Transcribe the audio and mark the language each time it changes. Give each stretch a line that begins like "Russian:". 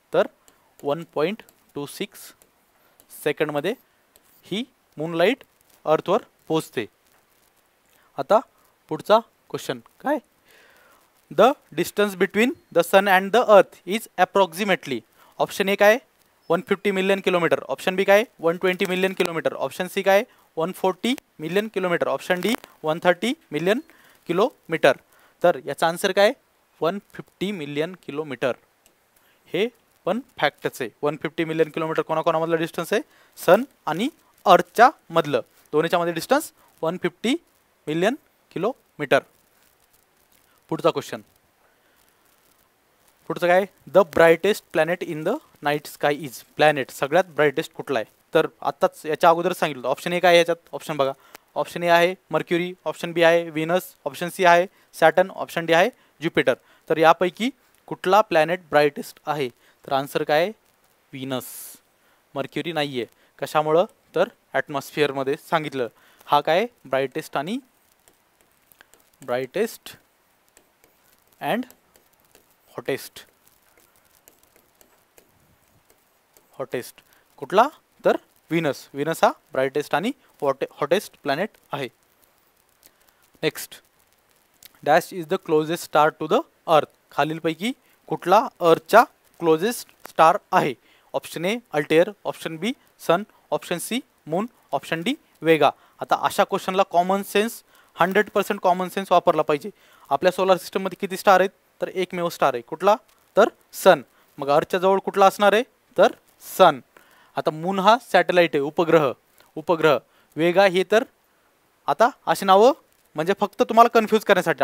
Marathi: तर 1.26 सेकंडमध्ये ही मूनलाईट अर्थवर पोहोचते. आता पुढचा क्वेश्चन काय,
English: The distance between the sun and the earth is approximately. Option A काय 150 million kilometre, option B काय 120 million kilometre, option C काय 140 million kilometre, option D 130 million kilometre.
Marathi: तर याचा आन्सर काय 150 मिलियन किलोमीटर. हे पण फॅक्टच आहे. 150 मिलियन किलोमीटर कोणाकोणामधलं डिस्टन्स आहे, सन आणि अर्थच्या मधलं, दोन्हीच्या मध्ये डिस्टन्स 150 मिलियन किलोमीटर. पुढचा क्वेश्चन, पुढचं काय,
English: The brightest planet in the night sky is.
Marathi: Planet सगळ्यात ब्राइटेस्ट कुठला आहे, तर आत्ताच याच्या अगोदर सांगितलं. ऑप्शन ए काय याच्यात, ऑप्शन बघा, ऑप्शन ए आहे मर्क्युरी, ऑप्शन बी आहे व्हीनस, ऑप्शन सी आहे सॅटर्न, ऑप्शन डी आहे ज्युपिटर. तर यापैकी कुठला प्लॅनेट ब्राइटेस्ट आहे, तर आन्सर काय आहे व्हीनस. मर्क्युरी नाही आहे. कशामुळं, तर ॲटमॉस्फिअरमध्ये सांगितलं. हा काय ब्राइटेस्ट आणि ब्राइटेस्ट अँड हॉटेस्ट. हॉटेस्ट कुठला, तर व्हीनस. व्हीनस हा ब्राइटेस्ट आणि हॉटेस्ट प्लॅनेट आहे.
English: Next, dash is the closest star to the earth.
Marathi: खालीलपैकी कुठला अर्थच्या क्लोजेस्ट स्टार आहे.
English: Option A Altair, option B sun, option C moon, option D Vega.
Marathi: आता अशा क्वेश्चनला कॉमन सेन्स 100% कॉमन सेन्स वापरला पाहिजे. आपल्या सोलार सिस्टममध्ये किती स्टार आहेत, तर एकमेव स्टार आहे. कुठला, तर सन. मग अर्थच्या जवळ कुठला असणार आहे, तर सन. आता मून हा सॅटेलाइट आहे, उपग्रह. उपग्रह. वेगा हे तर आता अशी नावं म्हणजे फक्त तुम्हाला कन्फ्यूज करण्यासाठी.